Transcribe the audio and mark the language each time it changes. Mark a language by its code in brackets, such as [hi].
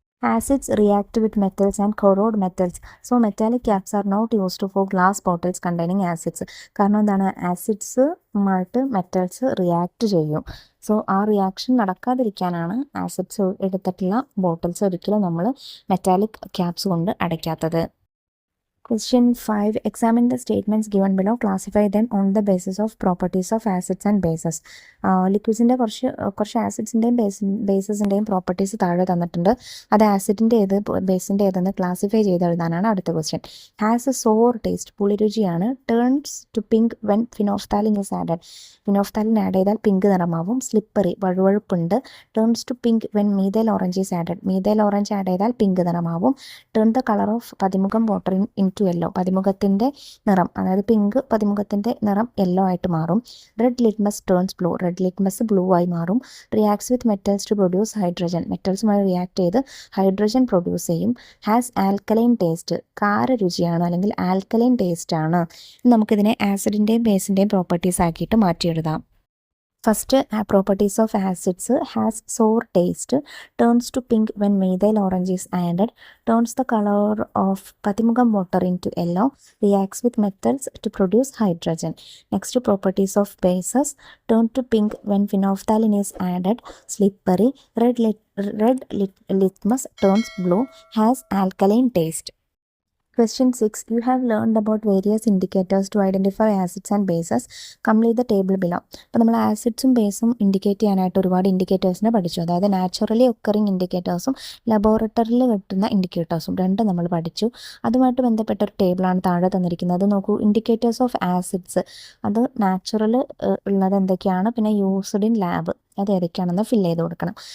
[en] Acids react with metals and corrode metals. So metallic caps are not used for glass bottles containing acids. [ml] കാരണം എന്താണ്, ആസിഡ്സുമായിട്ട് metals react ചെയ്യും. So ആ reaction നടക്കാതിരിക്കാനാണ് acids എടുത്തിട്ടുള്ള bottles ഒരിക്കലും നമ്മൾ metallic caps കൊണ്ട് അടയ്ക്കാത്തത്. [en] Question 5. Examine the statements given below. Classify them on the basis of properties of acids and bases. [ml] ലിക്വിഡ്സിൻ്റെ കുറച്ച് ആസിഡ്സിൻ്റെയും ബേസസിൻ്റെയും properties താഴെ തന്നിട്ടുണ്ട്. അത് ആസിഡിൻ്റെ ഏത് ബേസിൻ്റെ ഏതെന്ന് ക്ലാസിഫൈ ചെയ്ത് എഴുതാനാണ് അടുത്ത question. [en] has a sour taste, [ml] പുളിരുചിയാണ്. [en] turns to pink when phenolphthalein is added, [ml] phenolphthalein add ചെയ്താൽ pink നിറമാവും. [en] slippery, [ml] വഴുവഴുപ്പുണ്ട്. [en] turns to pink when [ml] methyl orange is added, methyl orange add ചെയ്താൽ pink നിറമാവും. [en] turn the colour of pathimukham water into yellow, [ml] പതിമുഖത്തിൻ്റെ നിറം അതായത് pink, പതിമുഖത്തിൻ്റെ നിറം yellow ആയിട്ട് മാറും. [en] red litmus turns blue, [ml] red litmus blue ആയി മാറും. [en] reacts with metals to produce hydrogen, [ml] മെറ്റൽസുമായി react ചെയ്ത് hydrogen produce ചെയ്യും. [en] has alkaline taste, [ml] കാരരുചിയാണ് അല്ലെങ്കിൽ ആൽക്കലൈൻ ടേസ്റ്റ് ആണ്. നമുക്കിതിനെ ആസിഡിൻ്റെയും ബേസിൻ്റെയും പ്രോപ്പർട്ടീസ് ആക്കിയിട്ട് മാറ്റി എഴുതാം. [en] First properties of acids. Has sour taste, turns to pink when methyl orange is added, turns the color of pathimukham water into yellow, reacts with metals to produce hydrogen. Next properties of bases. Turn to pink when phenolphthalein is added, slippery. Red litmus turns blue, has alkaline taste. Question 6. You have learned about various indicators to identify acids and bases. Complete the table below. [ml] അപ്പോൾ നമ്മൾ ആസിഡ്സും ബേസും indicate ചെയ്യാനായിട്ട് ഒരുപാട് ഇൻഡിക്കേറ്റേഴ്സിനെ പഠിച്ചു. അതായത് naturally occurring ഇൻഡിക്കേറ്റേഴ്സും ലബോറട്ടറിയിൽ കിട്ടുന്ന ഇൻഡിക്കേറ്റേഴ്സും രണ്ടും നമ്മൾ പഠിച്ചു. അതുമായിട്ട് ബന്ധപ്പെട്ട ഒരു ടേബിളാണ് താഴെ തന്നിരിക്കുന്നത്. നോക്കൂ, [en] indicators of acids [ml] അത് നാച്ചുറൽ ഉള്ളത് എന്തൊക്കെയാണ്, പിന്നെ [en] used in lab [ml] അത് ഏതൊക്കെയാണെന്ന് ഫില്ല് ചെയ്ത് കൊടുക്കണം.